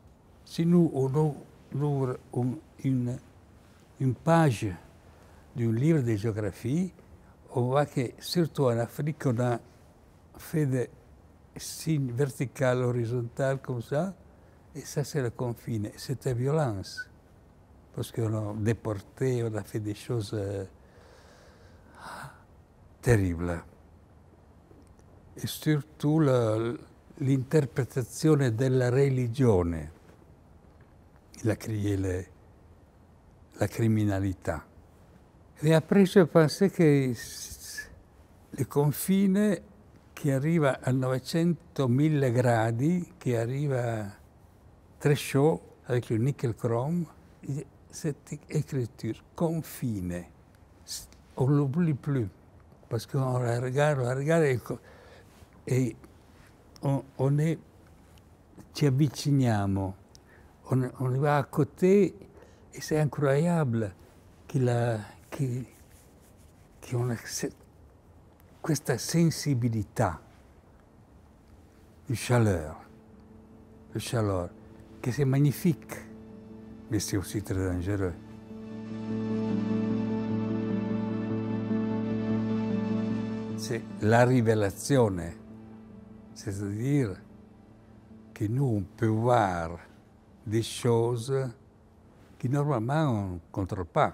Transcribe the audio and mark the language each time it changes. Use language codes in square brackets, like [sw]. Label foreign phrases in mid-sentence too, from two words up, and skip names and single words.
[fr] Si nous on ouvre une page d'un livre de géographie, on voit que surtout en Afrique, on a fait des signes verticaux, horizontaux comme ça, et ça c'est le confine, c'est la violence. Parce qu'on a déporté, on a fait des choses terribles. Et surtout l'interprétation [it] della religione, [fr] il a créé la criminalité. Et après, je pensais que le confine qui arrive à 900 gradi, qui arrive très chaud avec le nickel chrome, cette écriture, confine, on ne l'oublie plus, parce qu'on la regarde et [it] ci avviciniamo, [fr] on y va à côté et c'est incroyable qu'on a [it] questa sensibilità, [fr] le chaleur, que c'est magnifique, mais c'est aussi très dangereux. C'est la révélation, c'est-à-dire que nous, on peut voir des choses que normalement on ne contrôle pas.